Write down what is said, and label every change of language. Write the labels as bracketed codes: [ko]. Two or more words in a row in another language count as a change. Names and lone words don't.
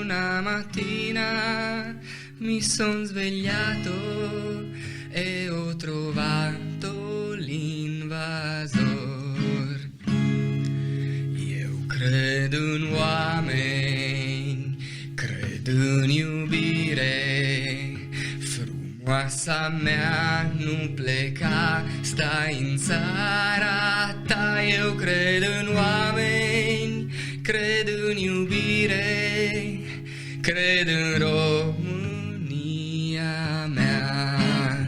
[it] Una mattina mi son svegliato e ho trovato l'invasor. [ro] Eu cred în oameni, cred în iubire. Frumoasa mea, nu pleca, stai în țara ta. Eu cred în oameni, cred în iubire, cred în România mea.